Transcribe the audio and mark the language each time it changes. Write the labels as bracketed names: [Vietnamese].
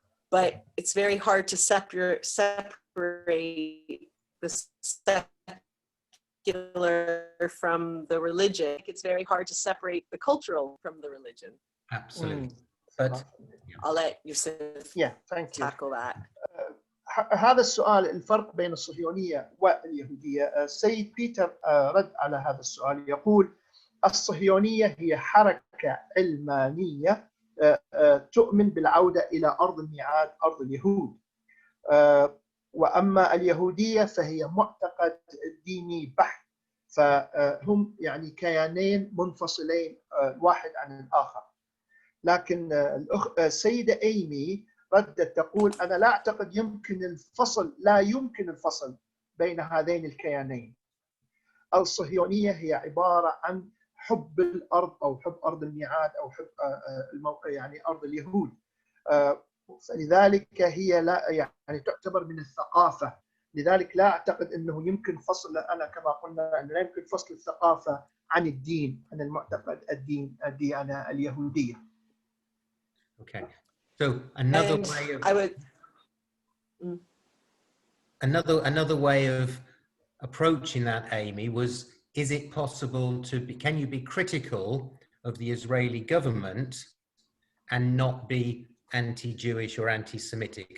[English] But it's very hard to separate the secular from the religion. It's very hard to separate the cultural from the religion. Absolutely. But I'll let Yusuf tackle that. [Arabic] هذا السؤال الفرق بين الصهيونية واليهودية، السيد بيتر رد على هذا السؤال يقول الصهيونية هي حركة علمانية تؤمن بالعودة إلى أرض الميعاد، أرض اليهود، وأما اليهودية فهي معتقد ديني بحت، فهم يعني كيانين منفصلين واحد عن الآخر. لكن السيدة إيمي ردت تقول أنا لا أعتقد لا يمكن الفصل بين هذين الكيانين. الصهيونية هي عبارة عن حب الأرض أو حب أرض الميعاد أو حب يعني أرض اليهود، فلذلك هي لا يعني تعتبر من الثقافة، لذلك لا أعتقد أنه يمكن فصل، أنا كما قلنا أنه لا يمكن فصل الثقافة عن الدين، عن المعتقد الديانة اليهودية. [English] Okay, so another way of approaching that, Amy, was: is it possible can you be critical of the Israeli government and not be anti-Jewish or anti-Semitic?